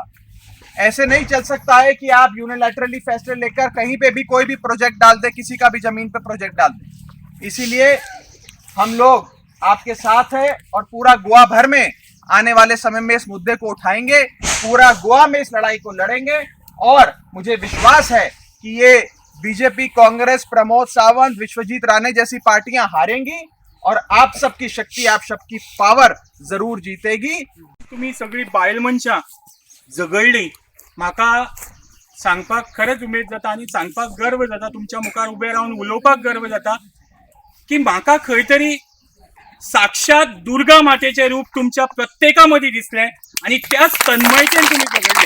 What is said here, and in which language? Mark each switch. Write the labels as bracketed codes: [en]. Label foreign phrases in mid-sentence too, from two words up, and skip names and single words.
[hi] ऐसे नहीं चल सकता है कि आप यूनिलैटरली फैसले लेकर कहीं पे भी कोई भी प्रोजेक्ट डाल दे, किसी का भी जमीन पे प्रोजेक्ट डाल दे। इसीलिए हम लोग आपके साथ हैं और पूरा गोवा भर में आने वाले समय में इस मुद्दे को उठाएंगे, पूरा गोवा में इस लड़ाई को लड़ेंगे। और मुझे विश्वास है कि ये बीजेपी, कांग्रेस, प्रमोद सावंत, विश्वजीत राणे जैसी पार्टियां हारेंगी और आप सबकी शक्ति, आप सबकी पावर जरूर जीतेगी। [kok] तुम्ही सगळी बायल मनशां झगडली, म्हाका सांगपाक खरेंच उमेद जाता आनी सांगपाक गर्व जाता, तुमच्या मुखार उबें रावन उलोवपाक गर्व जाता की म्हाका खंय तरी साक्षात दुर्गा मातेचें रूप तुमच्या प्रत्येका मदीं दिसलें आनी त्याच तन्मयतेन तुमी झगडली।